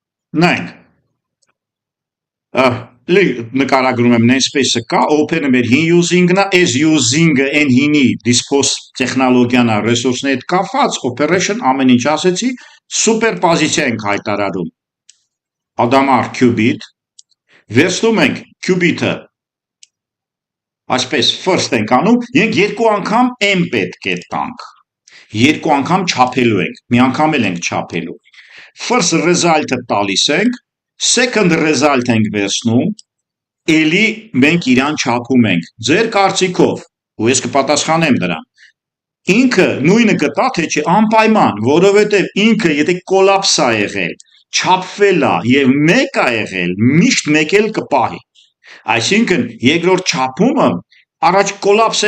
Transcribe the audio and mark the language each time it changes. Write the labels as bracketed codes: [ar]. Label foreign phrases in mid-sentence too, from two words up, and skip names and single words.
[hy] նայենք նկարագրում եմ namespace-ը կա, open-ը մեր հին using-ն է, [en] as using- [hy] ը այն հինի dispose տեխնոլոգիան է, resource-ն հետ կապված, operation ամեն ինչ ասեցի, սուպերպոզիցիա ենք հայտարարում, Adamar qubit, վերցնում ենք qubit-ը, այսպես first ենք անում, ենք երկու անգամ m պետք է տանք, երկու անգամ չափելու ենք, մի անգամ էլ ենք չափելու, [en] first result- [hy] ը տալիս ենք, [en] second result [hy] ենք վերցնում, էլի մենք իրան չափում ենք, ձեր կարծիքով, ու ես կպատասխանեմ դրան, ինքը նույնը կտա, թե չէ անպայման, որովհետև ինքը եթե կոլապս է եղել, չափվել է և մեկ է եղել, միշտ մեկ էլ կպահի, այսինքն երկրորդ չափումը առաջ կոլապս